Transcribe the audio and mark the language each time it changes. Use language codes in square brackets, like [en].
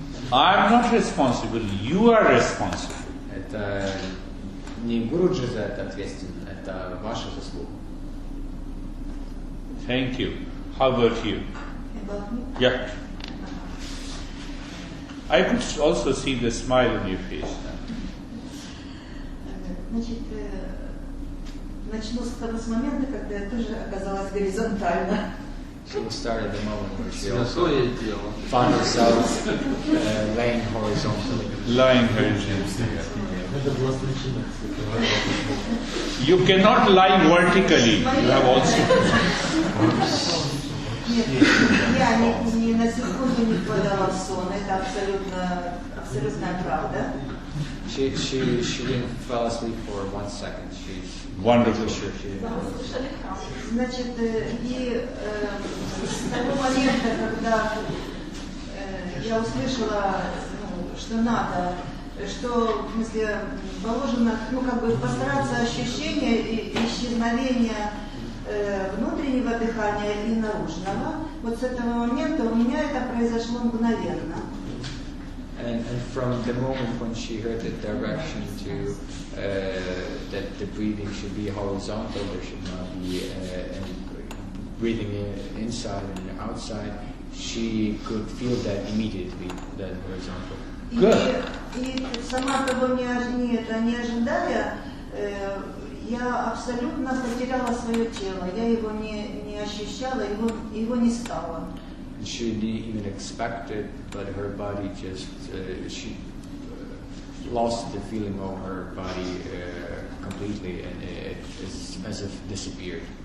[en] I'm not responsible, you are responsible. [ru] Это не Гуруджи за это ответственен, это ваша заслуга. [en] Thank you. How about you? About me? Yeah. I could also see the smile on your face. [ru] Значит, начну с момента, когда я тоже оказалась горизонтально. [en] She will start at the moment where she also found herself laying horizontally. Lying horizontally. You cannot lie vertically. You have also. [ru] Нет, я ни на секунду не впадала в сон. Это абсолютная правда. [en] She didn't fall asleep for 1 second. She's Wonderful. sure she didn't. [ru] Значит, и с того момента, когда я услышала, что надо, что, в смысле, положено, постараться ощущение исчезновения внутреннего дыхания и наружного. Вот с этого момента у меня это произошло мгновенно. [en] And from the moment when she heard the direction to that the breathing should be horizontal, there should not be any breathing inside and outside, she could feel that immediately, that horizontal. [ru] И сама того не ожидая, я абсолютно потеряла свое тело, я его не ощущала, его не стало. [en] she didn't even expect it, but her body just, she lost the feeling of her body completely, and it's as if disappeared.